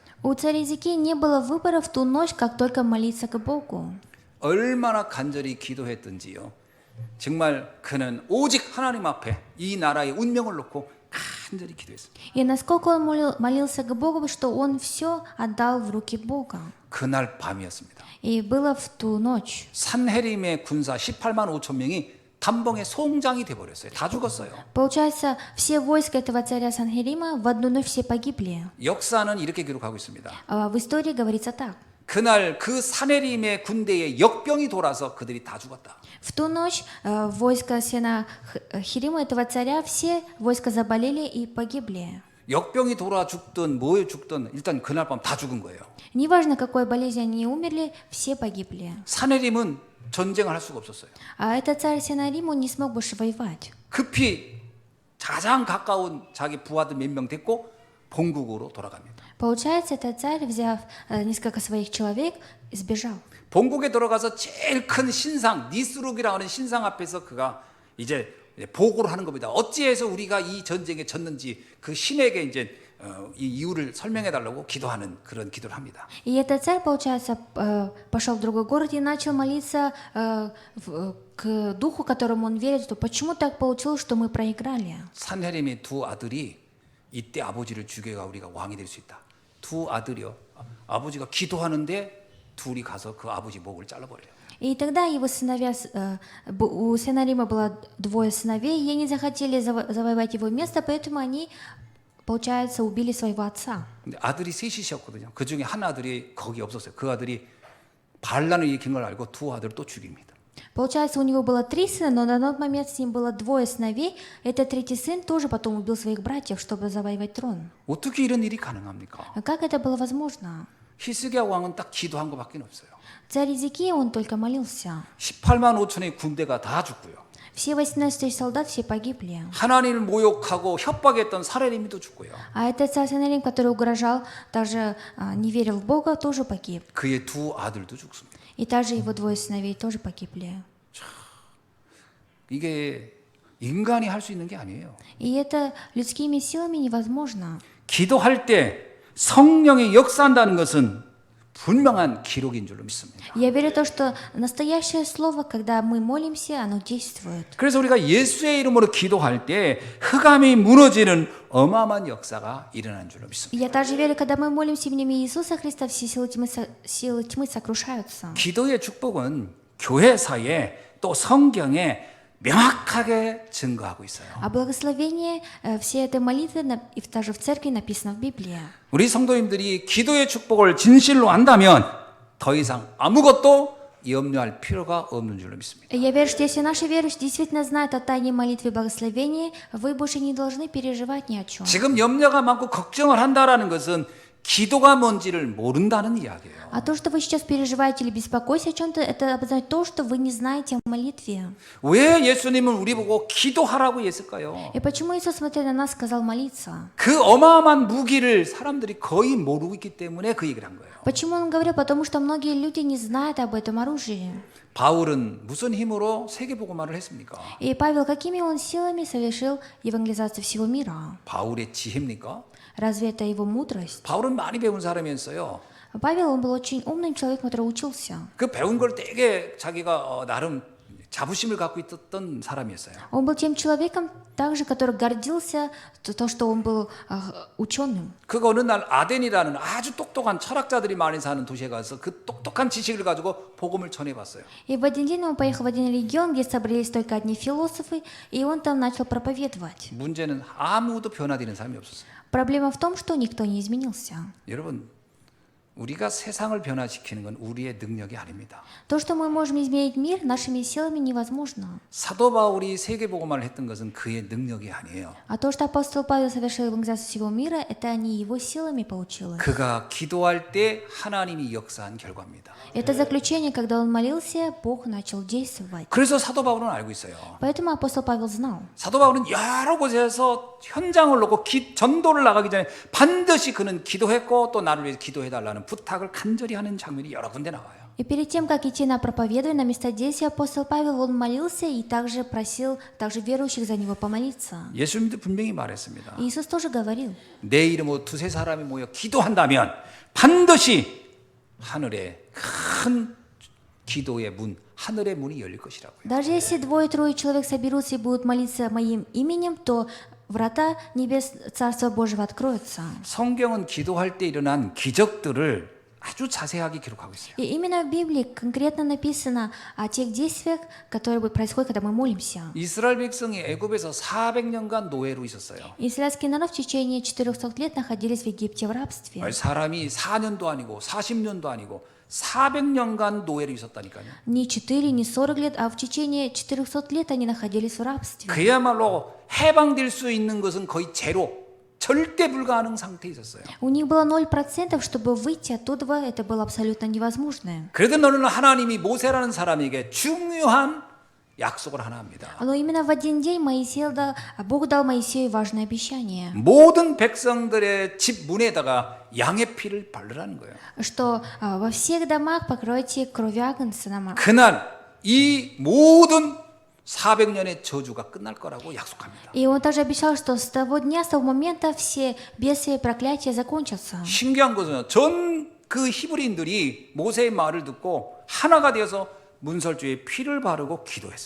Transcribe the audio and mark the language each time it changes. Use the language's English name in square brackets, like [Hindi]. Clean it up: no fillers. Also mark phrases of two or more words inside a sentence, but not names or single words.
[Russian] У царя Иезекии не было выбора в ту ночь, как только молиться к Богу. [Korean] 얼마나 간절히 기도했던지요. 정말 그는 오직 하나님 앞에 이 나라의 운명을 놓고 간절히 기도했습니다. [Russian] И насколько он молился к Богу, что он все отдал в руки Бога. [Korean] 그날 밤이었습니다. [Russian] И было в ту ночь. [Korean] 산헤림의 군사 18만 5천 명이 단봉의 송장이 돼버렸어요. 다 죽었어요. [Russian] Получается, все войска этого царя Санхерима в одну ночь все погибли. [Korean] 역사는 이렇게 기록하고 있습니다. [Russian] В истории говорится так. [Korean] 그날 그 산헤림의 군대에 역병이 돌아서 그들이 다 죽었다. [Russian] В ту ночь войска Сенахирима, этого царя, все войска заболели и погибли. [Korean] 역병이 돌아 죽든 뭐에 죽든 일단 그날 밤 다 죽은 거예요. [Russian] Неважно, какой болезни они умерли, все погибли. [Korean] 산헤림은 전쟁을 할 수가 없었어요. [Russian] А этот царь Сенахирим, он не смог больше воевать. [Korean] 급히 가장 가까운 자기 부하들 몇 명 데리고 본국으로 돌아갑니다. [Russian] Получается, этот царь, взяв несколько своих человек, сбежал. [Korean] 본국에 들어가서 제일 큰 신상 니스룩이라고 하는 신상 앞에서 그가 이제 보고를 하는 겁니다. 어찌해서 우리가 이 전쟁에 졌는지 그 신에게 이제 이 이유를 설명해 달라고 기도하는 그런 기도를 합니다. [Russian] И этот царь, получается, пошел в другой город и начал молиться к духу, которому он верит, что почему так получилось, что мы проиграли. [Korean] 산헤립의 두 아들이 이때 아버지를 죽여가 우리가 왕이 될 수 있다. 두 아들이요. 아버지가 기도하는데 둘이 가서 그 아버지 목을 잘라버려요. [Russian] И тогда его сыновья, у Сенарима было двое сыновей, и они захотели завоевать его место, поэтому они, получается, убили своего отца. [Korean] 근데 아들이 셋이셨거든요. 그 중에 한 아들이 거기 없었어요. 그 아들이 반란을 일으킨 걸 알고 두 아들을 또 죽입니다. [Russian] Получается, у него было 3 сына, но на тот момент с ним было 2 сыновей. Этот третий сын тоже потом убил своих братьев, чтобы завоевать трон. [Korean] 어떻게 이런 일이 가능합니까? [Russian] А как это было возможно? [Korean] 히스기야 왕은 딱 기도한 것밖에 없어요. [Russian] Царь Иезекия, он только молился. [Korean] 18만 5천의 군대가 다 죽고요. [Russian] Все 18 тысяч солдат все погибли. [Korean] 하나님을 모욕하고 협박했던 사레림이도 죽고요. [Russian] А этот царь Сенарим, который угрожал, даже не верил в Бога, тоже погиб. [Korean] 그의 두 아들도 죽습니다. [Russian] И также его 2 сыновей тоже погибли. [Korean] 이게 인간이 할 수 있는 게 아니에요. [Russian] И это людскими силами невозможно. [Korean] 기도할 때 성령이 역사한다는 것은 분명한 기록인 줄로 믿습니다. [Russian] Я верю в то, что настоящее слово, когда мы молимся, оно действует. [Korean] 그래서 우리가 예수의 이름으로 기도할 때 흑암이 무너지는 어마어마한 역사가 일어나는 줄로 믿습니다. [Russian] Я также верю, когда мы молимся именем Иисуса Христа, все силы тьмы сокрушаются. [Korean] 기도의 축복은 교회사에 또 성경에 명확하게 증거하고 있어요. [Russian] А благословение всей этой молитвы и даже в церкви написано в Библии. [Korean] 우리 성도님들이 기도의 축복을 진실로 안다면 더 이상 아무것도 염려할 필요가 없는 줄로 믿습니다. [Russian] Я верю, что если наши верующие действительно знают о тайне молитвы и благословения, вы больше не должны переживать ни о чем. [Korean] 지금 염려가 많고 걱정을 한다라는 것은 기도가 뭔지를 모른다는 이야기예요. [Russian] А то, что вы сейчас переживаете или беспокоитесь о чем-то, это обозначает то, что вы не знаете о молитве. [Korean] 왜 예수님은 우리 보고 기도하라고 했을까요? [Russian] И почему Иисус, смотря на нас, сказал молиться? [Korean] 그 어마어마한 무기를 사람들이 거의 모르고 있기 때문에 그 얘기를 한 거예요. [Russian] Почему он говорил? Потому что многие люди не знают об этом оружии. [Korean] 바울은 무슨 힘으로 세계복음화를 했습니까? [Russian] И Павел, какими он силами совершил евангелизацию всего мира? [Korean] 바울의 지혜입니까? [Russian] Разве это его мудрость? [Korean] 바울은 많이 배운 사람이었어요. [Russian] Павел, он был очень умным человеком, который учился. [Korean] 그 배운 걸 되게 자기가 나름 자부심을 갖고 있었던 사람이었어요. [Russian] Он был тем человеком, также, который гордился, то, что он был ученым. [Korean] 그 어느 날 아덴이라는 아주 똑똑한 철학자들이 많이 사는 도시에 가서 그 똑똑한 지식을 가지고 복음을 전해봤어요. [Russian] И в один день он поехал в один регион, где собрались только одни философы, и он там начал проповедовать. [Korean] 문제는 아무도 변화되는 사람이 없었어요. [Russian] Проблема в том, что никто не изменился. [Korean] 여러분, 우리가 세상을 변화시키는 건 우리의 능력이 아닙니다. [Russian] То, что мы можем изменить мир, нашими силами невозможно. [Korean] 사도 바울이 세계복음화를 했던 것은 그의 능력이 아니에요. [Russian] А то, что апостол Павел совершил евангелизацию всего мира, это не его силами получилось. [Korean] 그가 기도할 때 하나님이 역사한 결과입니다. [Russian] Это заключение, когда он молился, Бог начал действовать. [Korean] 그래서 사도 바울은 알고 있어요. [Russian] Поэтому апостол Павел знал. [Korean] 사도 바울은 여러 곳에서 현장을 놓고 전도를 나가기 전에 반드시 그는 기도했고 또 나를 위해서 기도해달라는 부탁을 간절히 하는 장면이 여러 군데 나와요. [Russian] И перед тем, как идти на проповедование на место действия, апостол Павел, он молился и также просил также верующих за него помолиться. [Korean] 예수님도 분명히 말했습니다. [Russian] Иисус тоже говорил, [Korean] 내 이름으로 두세 사람이 모여 기도한다면 반드시 하늘에 큰 기도의 문, 하늘의 문이 열릴 것이라고요. [Russian] даже если 2-3 человек соберутся и будут молиться моим именем, то врата небес Царства Божьего откроются. [Korean] 성경은 기도할 때 일어난 기적들을 아주 자세하게 기록하고 있어요. [Russian] И именно в Библии конкретно написано о тех действиях, которые происходят, когда мы молимся. [Korean] 이스라엘 백성이 애굽에서 400년간 노예로 있었어요. [Russian] Израильский народ в течение 400 лет находились в Египте в рабстве. [Korean] 사람이 4년도 아니고 40년도 아니고 400년간 노예로 있었다니까요. [Russian] Не 4, не 40 лет, а в течение 400 лет они находились в рабстве. [Korean] 그야말로 해방될 수 있는 것은 거의 제로, 절대 불가능 상태에 있었어요. [Russian] У них было 0%, чтобы выйти оттуда, это было абсолютно невозможно. [Korean] 그래도 너는 하나님이 모세라는 사람에게 중요한 약속을 하나 합니다. [Russian] Но именно в один день Бог дал Моисею важное обещание, [Korean] 모든 백성들의 집 문에다가 양의 피를 바르라는 거예요. [Russian] что во всех домах покройте кровью агнца на [Korean] 그날 이 모든 400년의 저주가 끝날 거라고 약속합니다. [Russian] И он также обещал, что с того дня, с того момента все бедствия и проклятия закончатся. [Korean] 신기한 것은 전 그 히브리인들이 모세의 말을 듣고 하나가 되어서 문설주에 피를 바르고 기도했습니다.